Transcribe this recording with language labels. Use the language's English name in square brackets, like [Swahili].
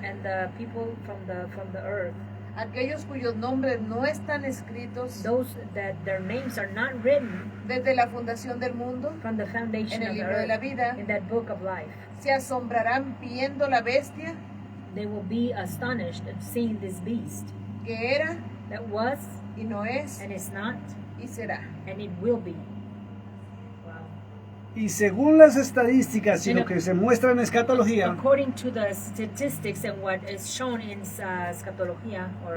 [English] And the people from the earth [Spanish] aquellos cuyos nombres no están escritos [English] those that their names are not written [Spanish] desde la fundación del mundo [English] from the foundation [Spanish] en el [English] of the [Spanish] libro de la [English] earth, [Spanish] vida, [English] in that book of life. [Spanish] se asombrarán viendo la bestia [English] They will be astonished at seeing this beast [Spanish] que era [English] that was [Spanish] y no es [English] and is not [Spanish] y será. [English] and it will be. Wow. [Spanish] Y según las estadísticas y lo que se muestra en escatología, [English] According to the statistics and what is shown in Scatologia, or